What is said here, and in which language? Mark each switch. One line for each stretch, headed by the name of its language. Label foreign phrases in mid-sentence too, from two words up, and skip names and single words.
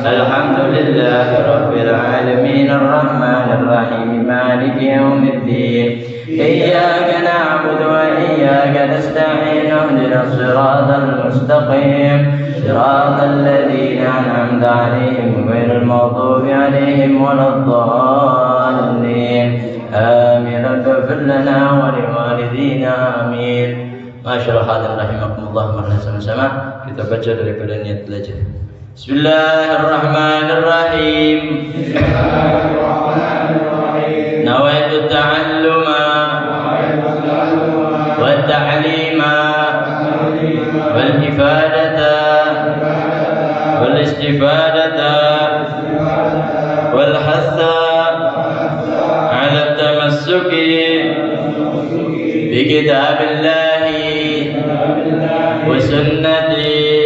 Arabic: الحمد لله رب العالمين الرحمن الرحيم مالك يوم الدين إياك نعبد وإياك نستعين اهدنا الصراط المستقيم صراط الذين أنعمت عليهم غير المغضوب عليهم ولا الضالين آمين اغفر لنا ولوالدينا آمين. ما شاء الله حاضرين رحمكم الله,
Indonesian: mari sama-sama kita baca daripada niat belajar.
Arabic: بسم الله الرحمن الرحيم. نويت التعلم والتعليم والإفادة والاستفادة والحث على التمسك بكتاب الله وسنة